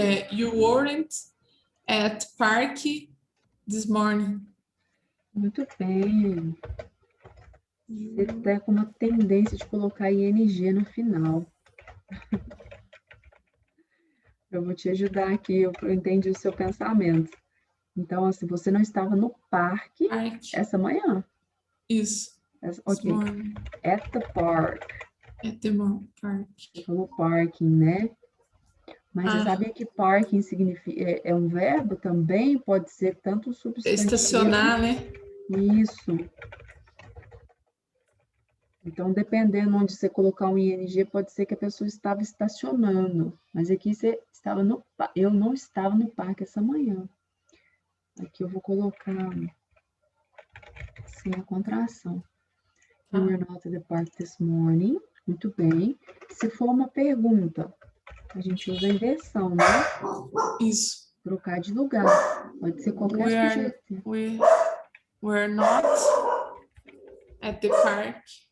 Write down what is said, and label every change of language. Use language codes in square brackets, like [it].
[en] You weren't at park this morning. [pt] Muito bem. Você está com uma tendência de colocar ing no final. Eu vou te ajudar aqui, eu entendi o seu pensamento. Então, assim, você não estava no parque essa manhã. Isso. [en] Ok. At the park. At the park. [pt] Você falou parking, né? Mas você sabia que parking significa, é um verbo também? Pode ser tanto substantivo... Estacionar, né? Isso. Então, dependendo onde você colocar um ing, pode ser que a pessoa estava estacionando. Mas aqui você estava no... Eu não estava no parque essa manhã. Aqui eu vou colocar sem a contração. [en] You were not at the park this morning. [pt] Muito bem. Se for uma pergunta, a gente usa a inversão, né? Isso. Trocar de lugar. Pode ser qualquer sujeito. [en] We're not at the park.